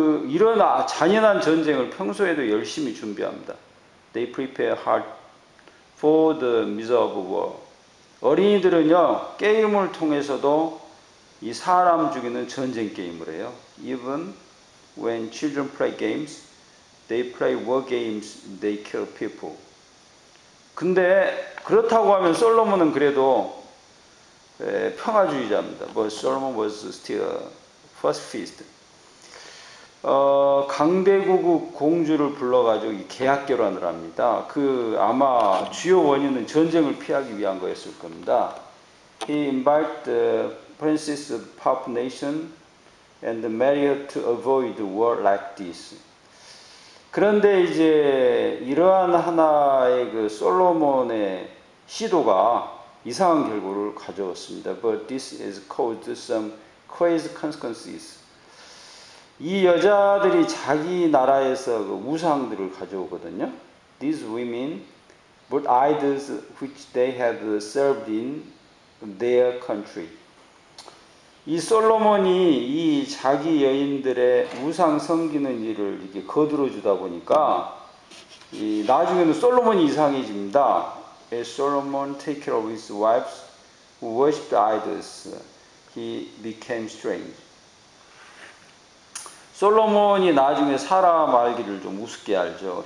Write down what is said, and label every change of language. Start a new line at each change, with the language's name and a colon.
Korean: 이런 잔인한 전쟁을 평소에도 열심히 준비합니다.
English: They prepare hard for the miserable world.
Korean: 어린이들은요, 게임을 통해서도 이 사람 죽이는 전쟁 게임을 해요.
English: Even when children play games, they play war games, they kill people.
Korean: 근데 그렇다고 하면 솔로몬은 그래도 평화주의자입니다.
English: But Solomon was still pacifist.
Korean: 강대국의 공주를 불러가지고 계약 결혼을 합니다. 아마 주요 원인은 전쟁을 피하기 위한 거였을 겁니다.
English: He invited the princess of Pop Nation and married her to avoid war like this.
Korean: 그런데 이제 이러한 하나의 그 솔로몬의 시도가 이상한 결과를 가져왔습니다.
English: But this has caused some crazy consequences.
Korean: 이 여자들이 자기 나라에서 그 우상들을 가져오거든요.
English: These women brought idols which they had served in their country.
Korean: 이 솔로몬이 이 자기 여인들의 우상 섬기는 일을 이렇게 거들어 주다 보니까 나중에는 솔로몬이 이상해집니다.
English: As Solomon take care of his wives who worshipped idols, he became strange.
Korean: 솔로몬이 나중에 사람 알기를 좀 우습게 알죠.